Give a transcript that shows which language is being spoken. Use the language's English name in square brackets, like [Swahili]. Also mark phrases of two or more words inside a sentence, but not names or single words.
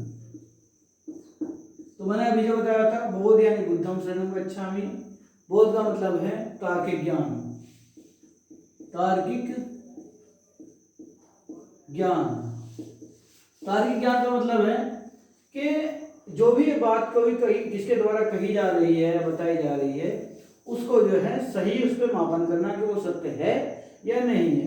[Hindi] तो मैंने अभी जो बताया था बौद्ध यानी [Pali] बुद्धम शरणम गच्छामि। [Hindi] बौद्ध का मतलब है तार्किक ज्ञान, तार्किक ज्ञान। तार्किक ज्ञान का मतलब है कि जो भी बात कोई कही जिसके द्वारा कही जा रही है, बताई जा रही है, उसको जो है सही उस पर मापन करना कि वो सत्य है या नहीं है।